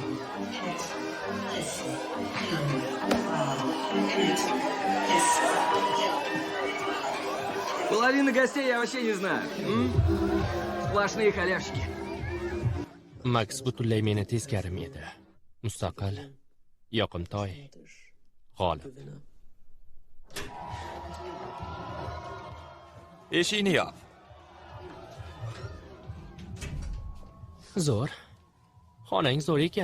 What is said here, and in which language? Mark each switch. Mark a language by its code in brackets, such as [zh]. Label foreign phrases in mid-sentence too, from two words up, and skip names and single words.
[ru] Половины гостей я вообще не знаю. Сплошные халявщики. [uz] Max butunlay meni teskarim edi. Mustaqil, yoqimtoy, g'olib. eshikni yop. Zo'r. Xonang zo'r ekan.